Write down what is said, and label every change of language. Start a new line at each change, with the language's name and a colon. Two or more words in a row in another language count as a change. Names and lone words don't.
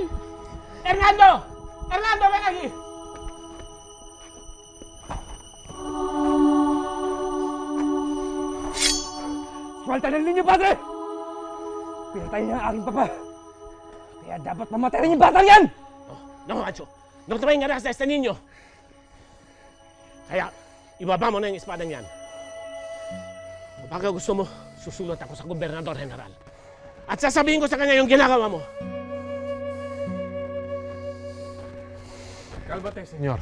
Spanish: Hernando! Hernando, ven aquí!
Filipino: Suelta ng ninyo, padre! Pinatay niya ang aking papa. Kaya dapat mamatay rin yung batang yan!
Spanish: No, Ancho. No te vengarás de este niño.
Filipino: Kaya, ibaba mo na yung espadang yan. Kapag gusto mo, susulat ako sa Gobernador General. At sasabihin ko sa kanya yung ginagawa mo.
Spanish: Cálmate, señor.